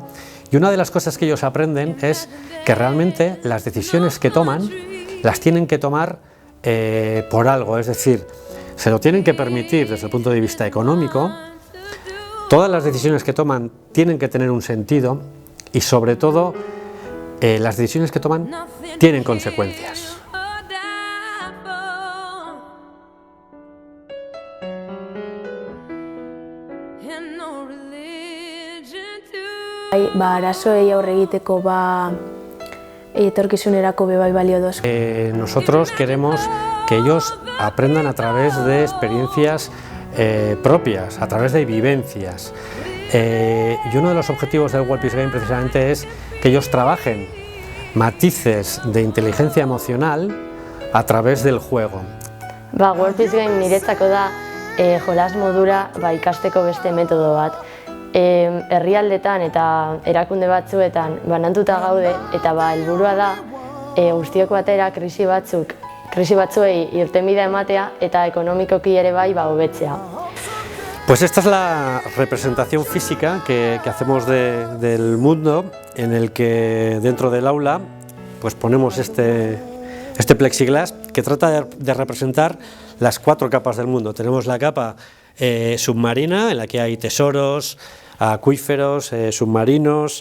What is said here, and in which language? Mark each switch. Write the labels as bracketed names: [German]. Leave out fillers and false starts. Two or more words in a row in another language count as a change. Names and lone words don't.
[Spanish] Y una de las cosas que ellos aprenden es que realmente las decisiones que toman las tienen que tomar por algo, es decir, se lo tienen que permitir desde el punto de vista económico. Todas las decisiones que toman tienen que tener un sentido y sobre todo las decisiones que toman tienen consecuencias. [Basque] Arazoei aurre egiteko etorkizunerako bai balio dozu. [Spanish] Nosotros queremos que ellos aprendan a través de experiencias propias, a través de vivencias. Y uno de los objetivos del World Peace Game precisamente es que ellos trabajen matices de inteligencia emocional a través del juego. [Basque] World Peace Game niretzako da jolas modura ikasteko beste metodo bat. Herrialdetan eta erakunde batzuetan bananduta gaude eta helburua da guztiok batera krisi batzuei irtenbidea ematea eta ekonomikoki ere hobetzea. [Spanish] Pues esta es la representación física que hacemos del mundo, en el que dentro del aula pues ponemos este plexiglas que trata de representar las 4 capas del mundo. Tenemos la capa submarina, en la que hay tesoros, acuíferos, submarinos.